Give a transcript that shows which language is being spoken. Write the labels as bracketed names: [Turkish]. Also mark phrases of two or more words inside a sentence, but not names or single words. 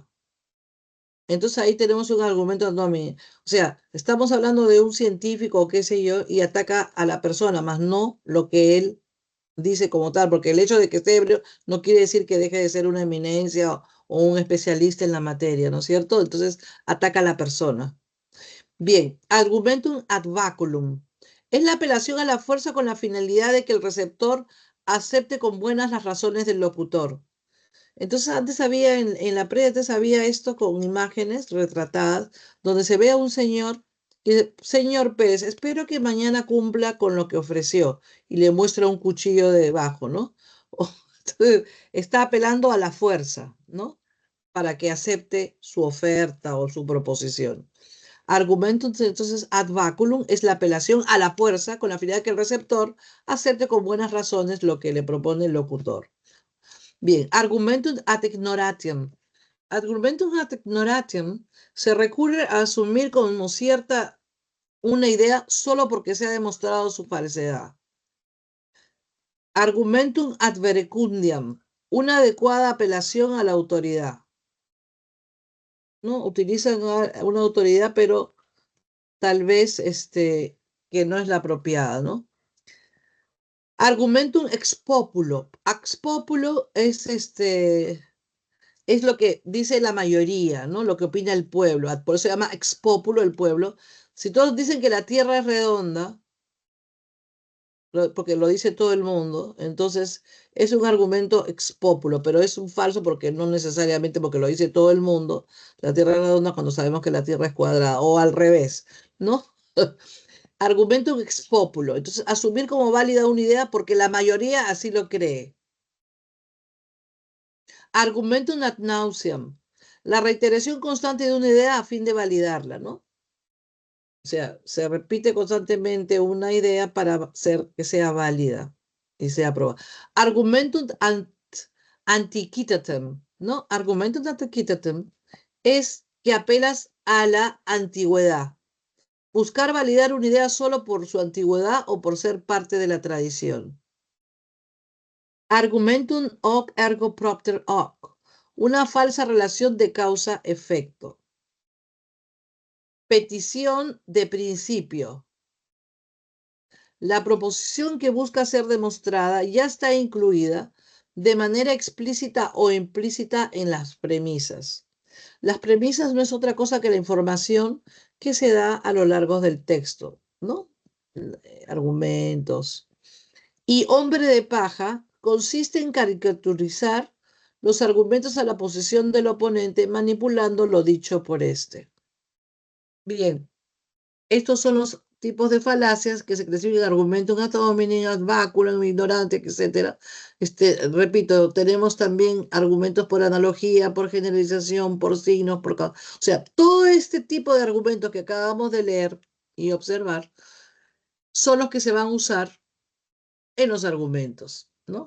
[Spanish] Entonces ahí tenemos un argumento no. O sea, estamos hablando de un científico o qué sé yo y ataca a la persona, más no lo que él dice como tal, porque el hecho de que esté ebrio no quiere decir que deje de ser una eminencia o un especialista en la materia, ¿no es cierto? Entonces ataca a la persona. Bien, [Latin] argumentum ad baculum. [Spanish] Es la apelación a la fuerza con la finalidad de que el receptor acepte con buenas las razones del locutor. Entonces antes había, en la previa antes había esto con imágenes retratadas, donde se ve a un señor y dice, señor Pérez, espero que mañana cumpla con lo que ofreció. Y le muestra un cuchillo debajo, ¿no? Entonces, está apelando a la fuerza, ¿no? para que acepte su oferta o su proposición. Argumentum, entonces, [Latin] ad baculum [Spanish] es la apelación a la fuerza con la finalidad que el receptor acepte con buenas razones lo que le propone el locutor. Bien, [Latin] argumentum ad ignoratiam. Argumentum ad ignoratiam [Spanish] se recurre a asumir como cierta una idea solo porque se ha demostrado su falsedad. [Latin] Argumentum ad verecundiam, [Spanish] una adecuada apelación a la autoridad. ¿No? Utilizan una autoridad, pero tal vez que no es la apropiada, ¿no? [Latin] Argumentum ex populo. Ex populo [Spanish] es lo que dice la mayoría, ¿no? Lo que opina el pueblo. Por eso se llama [Latin] ex populo [Spanish] el pueblo. Si todos dicen que la tierra es redonda, porque lo dice todo el mundo, entonces es un argumento [Latin] ex populo, [Spanish] pero es un falso porque no necesariamente porque lo dice todo el mundo, la tierra es redonda cuando sabemos que la tierra es cuadrada, o al revés, ¿no? [Latin] Argumento ex populo. [Spanish] Entonces, asumir como válida una idea porque la mayoría así lo cree. [Latin] Argumentum ad nauseam. [Spanish] La reiteración constante de una idea a fin de validarla, ¿no? O sea, se repite constantemente una idea para hacer que sea válida y sea aprobada. [Latin] Argumentum antiquitatem, ¿no? Argumentum antiquitatem [Spanish] es que apelas a la antigüedad. Buscar validar una idea solo por su antigüedad o por ser parte de la tradición. [Latin] Argumentum hoc ergo propter hoc. [Spanish] Una falsa relación de causa-efecto. Petición de principio. La proposición que busca ser demostrada ya está incluida de manera explícita o implícita en las premisas. Las premisas no es otra cosa que la información que se da a lo largo del texto, ¿no? Argumentos. Y hombre de paja consiste en caricaturizar los argumentos a la posición del oponente manipulando lo dicho por este. Bien, estos son los tipos de falacias que se describen en [Latin] argumentum ad hominem, ad baculum, [Spanish] ignorante, etc. Repito, tenemos también argumentos por analogía, por generalización, por signos, o sea, todo este tipo de argumentos que acabamos de leer y observar son los que se van a usar en los argumentos, ¿no?